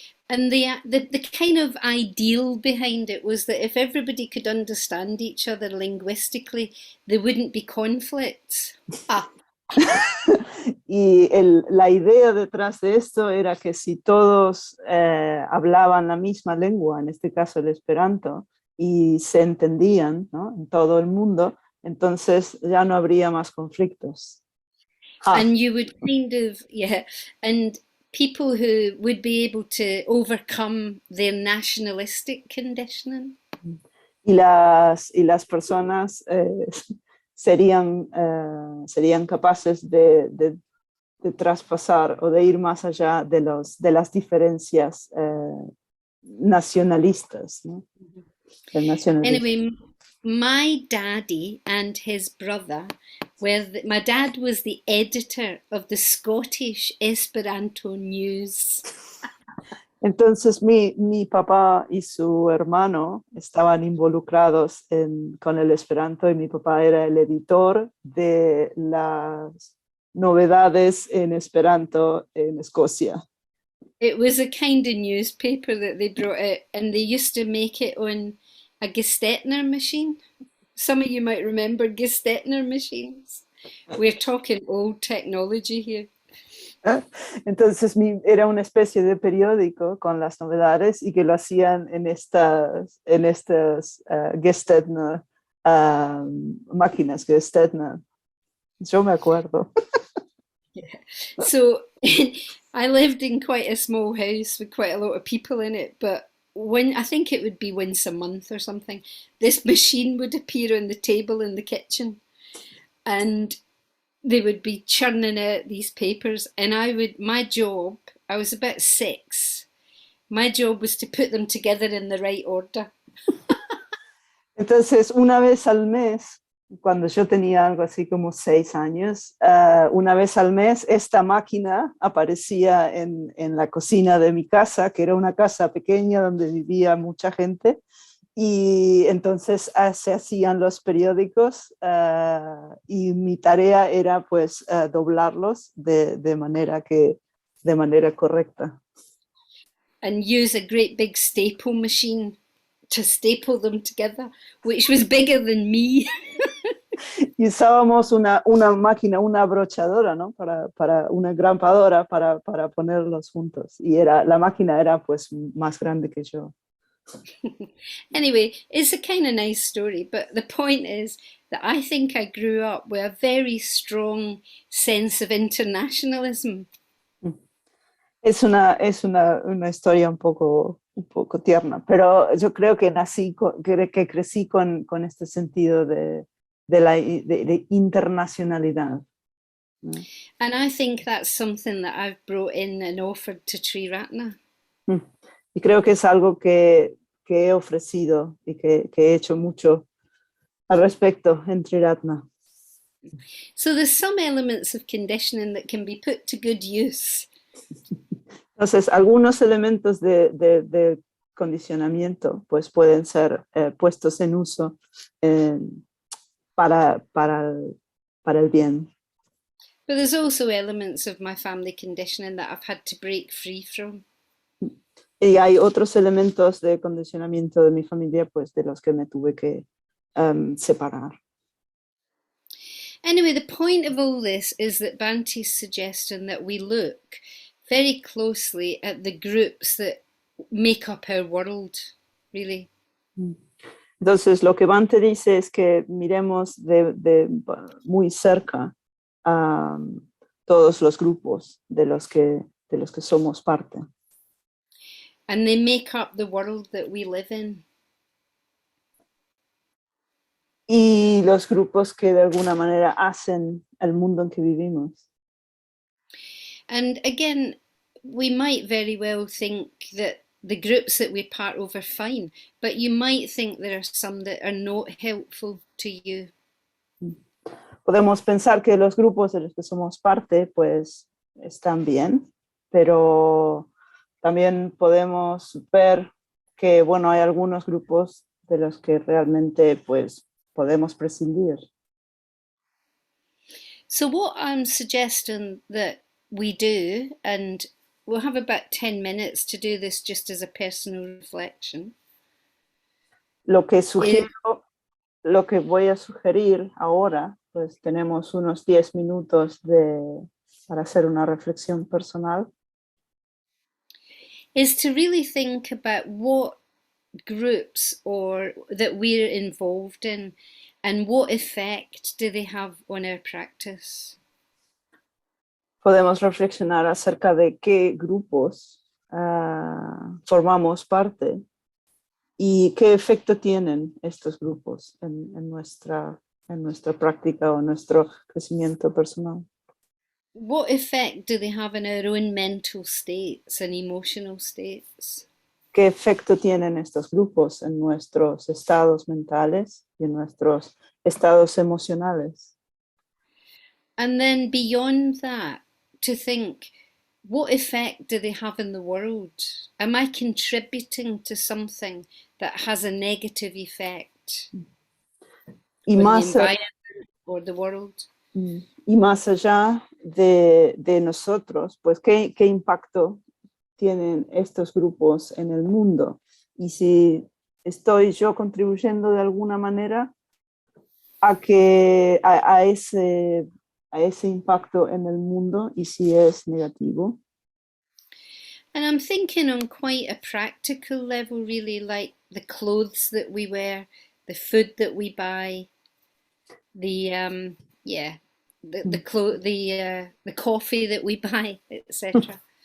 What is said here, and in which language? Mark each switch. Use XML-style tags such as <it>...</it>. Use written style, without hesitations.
<en>And the kind of ideal behind it was that if everybody could understand each other linguistically, there wouldn't be conflicts.</en> <es>Y la idea detrás de esto era que si todos hablaban la misma lengua, en este caso el Esperanto, y se entendían, ¿no? En todo el mundo, entonces ya no habría más conflictos.</es> <en>And you would kind of, and people who would be able to overcome their nationalistic conditioning.</en> <es>Y las personas serían capaces de traspasar o de ir más allá de las diferencias nacionalistas, ¿no?</es> <en>Anyway, my daddy and his brother my dad was the editor of the Scottish Esperanto News.</en> <es>Entonces mi papá y su hermano estaban involucrados con el Esperanto, y mi papá era el editor de las novedades en Esperanto en Escocia.</es> <en>It was a kind of newspaper that they brought out, and they used to make it on a Gestetner machine. Some of you might remember Gestetner machines. We're talking old technology here.</en> <es>Entonces era una especie de periódico con las novedades, y que lo hacían en estas Gestetner máquinas, Gestetner. Yo me acuerdo.</es> <en>Yeah. So I lived in quite a small house with quite a lot of people in it, but I think it would be once a month or something, this machine would appear on the table in the kitchen, and they would be churning out these papers, and I was about 6, my job was to put them together in the right order.</en> <es>Entonces una vez al mes cuando yo tenía algo así como 6 años, una vez al mes esta máquina aparecía en la cocina de mi casa, que era una casa pequeña donde vivía mucha gente, y entonces se hacían los periódicos y mi tarea era pues doblarlos de manera correcta.</es> <en>And use a great big staple machine to staple them together, which was bigger than me.</en> <es>Y usábamos una máquina, una abrochadora, ¿no? Para una grampadora para ponerlos juntos. Y la máquina era pues más grande que yo.</es> <en>Anyway, it's a kind of nice story, but the point is that I think I grew up with a very strong sense of internationalism.</en> <es>Es una historia un poco tierna, pero yo creo que que crecí con este sentido de internacionalidad, ¿no?</es> <en>And I think that's something that I've brought in and offered to Triratna. Mm.</en> <es>Y creo que es algo que he ofrecido y que he hecho mucho al respecto en Triratna.</es> <en>So there's some elements of conditioning that can be put to good use.</en> <es>Entonces, algunos elementos de condicionamiento pues pueden ser puestos en uso eh, para, para, para el bien.</es> <en>But there's also elements of my family conditioning that I've had to break free from.</en> <es>Y hay otros elementos de condicionamiento de mi familia pues de los que me tuve que separar.</es> <en>Anyway, the point of all this is that Bante's suggesting that we look very closely at the groups that make up our world, really.</en> <es>Entonces, lo que Bante dice es que miremos de muy cerca a todos los grupos de los que somos parte.</es> <en>And they make up the world that we live in.</en> <es>Y los grupos que de alguna manera hacen el mundo en que vivimos.</es> <en>And again, we might very well think that the groups that we're part of are fine, but you might think there are some that are not helpful to you.</en> <es>Podemos pensar que los grupos de los que somos parte pues están bien, pero también podemos ver que, bueno, hay algunos grupos de los que realmente pues podemos prescindir.</es> <en>So, what I'm suggesting that we do, and we'll have about 10 minutes to do this just as a personal reflection,</en> <es>Lo que</es> <en>is</en> <es>sugiero, lo que voy a sugerir ahora, pues tenemos unos 10 minutos para hacer una reflexión personal.</es> <en>to really think about what groups or that we're involved in and what effect do they have on our practice.</en> <es>Podemos reflexionar acerca de qué grupos formamos parte y qué efecto tienen estos grupos en nuestra práctica o nuestro crecimiento personal.</es> <en>What effect do they have in our own mental states and emotional states?</en> <es>¿Qué efecto tienen estos grupos en nuestros estados mentales y en nuestros estados emocionales?</es> <en>And then beyond that, to think, what effect do they have in the world? Am I contributing to something that has a negative effect</en> <es>Y</es> <en>on the</en> <es>más,</es> <en>environment or the world?</en> <es>y más allá de nosotros, pues qué impacto tienen estos grupos en el mundo y si estoy yo contribuyendo de alguna manera a ese impacto en el mundo y si es negativo.</es> <en>And I'm thinking on quite a practical level, really, like the clothes that we wear, the food that we buy, the yeah, the coffee that we buy, etc.</en>